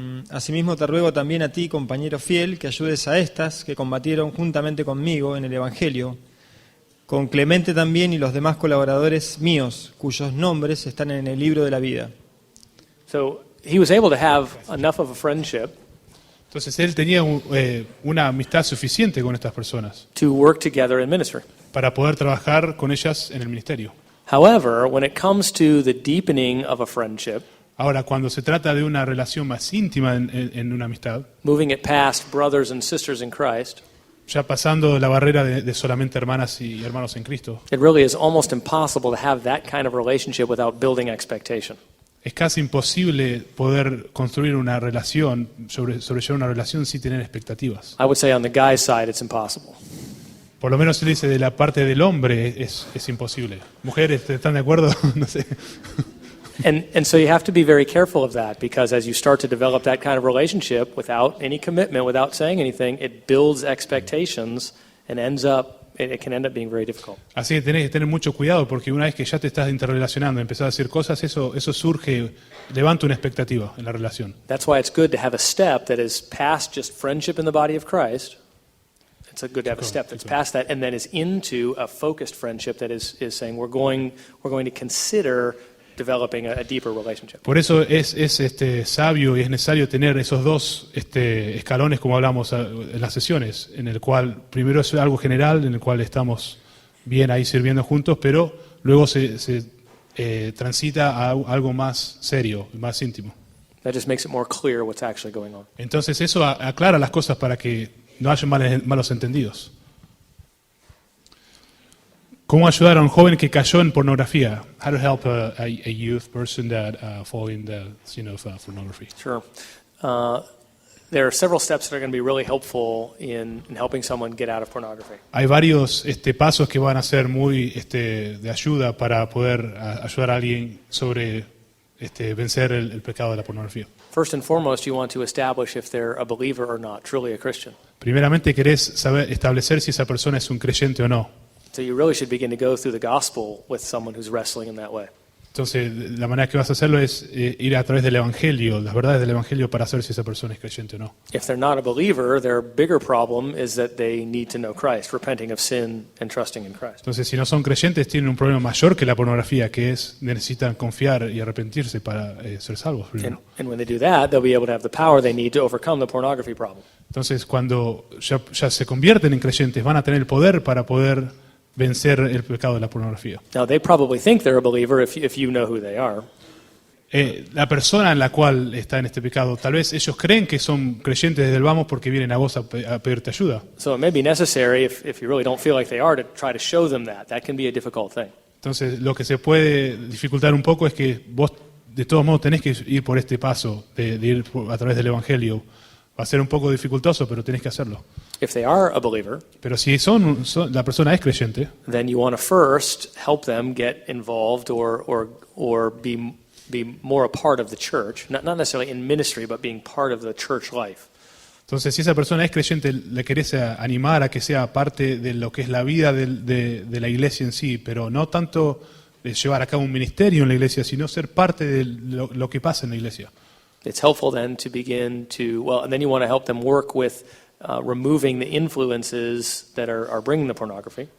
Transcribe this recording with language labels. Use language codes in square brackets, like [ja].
[es] Asimismo te ruego también a ti, compañero fiel, que ayudes a estas que combatieron juntamente conmigo en el Evangelio, con Clemente también y los demás colaboradores míos, cuyos nombres están en el libro de la vida. [en] So he was able to have enough of a friendship [es] Entonces él tenía una amistad suficiente con estas personas [en] to work together in ministry. [es] para poder trabajar con ellas en el ministerio. [en] However, when it comes to the deepening of a friendship, [es] Ahora, cuando se trata de una relación más íntima en una amistad, [en] moving it past brothers and sisters in Christ, [es] ya pasando la barrera de solamente hermanas y hermanos en Cristo, [en] it really is almost impossible to have that kind of relationship without building expectation. [es] es casi imposible poder construir una relación, sobrellevar una relación sin tener expectativas. [en] I would say on the guy's side it's impossible. [es] Por lo menos él dice de la parte del hombre es imposible. Mujeres, ¿están de acuerdo? No sé. [en] And so you have to be very careful of that, because as you start to develop that kind of relationship without any commitment, without saying anything, it builds expectations and it can end up being very difficult. [es] Así que tenés que tener mucho cuidado, porque una vez que ya te estás interrelacionando, empezás a decir cosas, eso surge, levanta una expectativa en la relación. [en] That's why it's good to have a step that is past just friendship in the body of Christ. It's good to have a step that's past that and then is into a focused friendship that is saying we're going to consider developing a deeper relationship. [es] Por eso es sabio y es necesario tener esos dos escalones, como hablamos en las sesiones, en el cual primero es algo general, en el cual estamos bien ahí sirviendo juntos, pero luego se transita a algo más serio, más íntimo. [en] That just makes it more clear what's actually going on. [es] Entonces eso aclara las cosas para que no haya malos entendidos. ¿Cómo ayudar a un joven que cayó en pornografía? [en] How to help a youth person that fall in the sin of pornography. Sure. There are several steps that are going to be really helpful in helping someone get out of pornography. [es] Hay varios pasos que van a ser muy de ayuda para poder ayudar a alguien sobre vencer el pecado de la pornografía. [en] First and foremost, you want to establish if they're a believer or not, truly a Christian. [es] Primeramente querés establecer si esa persona es un creyente o no. [en] So you really should begin to go through the gospel with someone who's wrestling in that way. [es] Entonces, la manera que vas a hacerlo es ir a través del Evangelio, las verdades del Evangelio, para saber si esa persona es creyente o no. [en] If they're not a believer, their bigger problem is that they need to know Christ, repenting of sin and trusting in Christ. [es] Entonces, si no son creyentes, tienen un problema mayor que la pornografía, que es necesitan confiar y arrepentirse para ser salvos primero. [en] And when they do that, they'll be able to have the power they need to overcome the pornography problem. [es] Entonces, cuando ya se convierten en creyentes, van a tener el poder para poder vencer el pecado de la pornografía. [en] Now, they probably think they're a believer if you know who they are. [es] La persona en la cual está en este pecado, tal vez ellos creen que son creyentes desde el vamos porque vienen a vos a pedirte ayuda. [en] So it may be necessary, if you really don't feel like they are, to try to show them that. That can be a difficult thing. [es] Entonces, lo que se puede dificultar un poco es que vos, de todos modos, tenés que ir por este paso de ir a través del Evangelio. Va a ser un poco dificultoso, pero tenés que hacerlo. [en] If they are a believer, [es] Pero si la persona es creyente, [en] then you want to first help them get involved or be more a part of the church, not necessarily in ministry, but being part of the church life. [es] entonces si esa persona es creyente, le querés animar a que sea parte de lo que es la vida de la iglesia en sí, pero no tanto de llevar a cabo un ministerio en la iglesia, sino ser parte de lo que pasa en la iglesia. [en] It's helpful then to begin to, and then you want to help them work with removing the influences that are bringing the pornography.